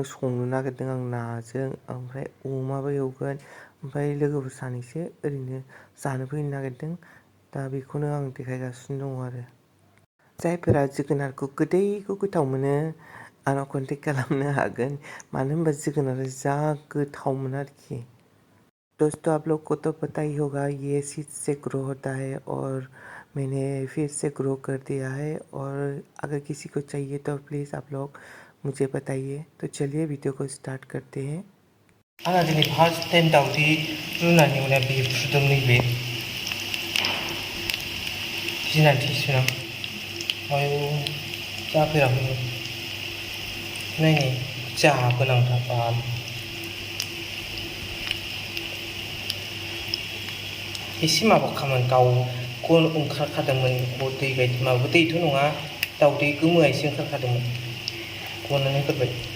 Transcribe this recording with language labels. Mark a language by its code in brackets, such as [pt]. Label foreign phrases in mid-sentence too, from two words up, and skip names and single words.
[brx] संनो नागिरदों आं नाजों ओमफ्राय अमाबो एवगोन ओमफ्राय लोगोफोर सानैसो ओरैनो जानो फैनो नागिरदों दा बेखौनो आं देखायगासिनो दङ आरो जायफोरा जोगोनारखौ गोदैखौ गोथाव मोनो आंनाव कन्टेक्ट खालामनो हागोन मानो होनबा जोगोनारा जा गोथावमोन आरोखि [hi] दोस्तों आप लोग को तो पता ही होगा ये सीड से ग्रो होता है और मैंने फिर से ग्रो कर दिया है और अगर किसी को चाहिए तो प्लीज़ आप लोग मुझे बताइए तो चलिए वीडियो को स्टार्ट करते हैं [brx] आंना दिनै [en] first time [brx] दावदै रुनानै उनाव बे फुदुं नैबे गिनानैसो आं आयौ जाफेराखै नायनाय जाहा गोनांथार बाल एसे माबा खामोन गाव गन ओंखारखादोंमोन दै बायदि माबा दैथ' नङा दावदै गोमोआ एसे ओंखारखादोंमोन गनानै होबाय